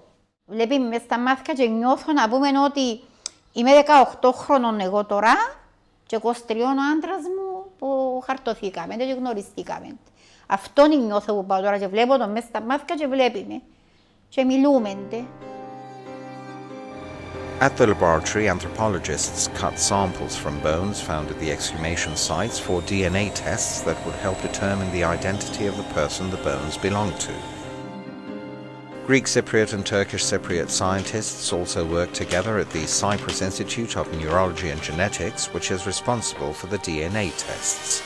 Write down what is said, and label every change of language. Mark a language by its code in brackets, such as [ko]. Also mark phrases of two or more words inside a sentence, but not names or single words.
[el] Βλέπει μες στα μάτια και νιώθω να πούμε ότι είμαι 18 χρόνων εγώ τώρα και 23 ο άντρας μου που χαρτωθήκαμε και γνωριστήκαμε. Αυτό νιώθω που πάω τώρα και βλέπω τον μες στα μάτια και βλέπει με και μιλούμε. [en] At the laboratory, anthropologists cut samples from bones found at the exhumation sites for DNA tests that would help determine the identity of the person the bones belong to. Greek Cypriot and Turkish Cypriot scientists also work together at the Cyprus Institute of Neurology and Genetics, which is responsible for the DNA tests.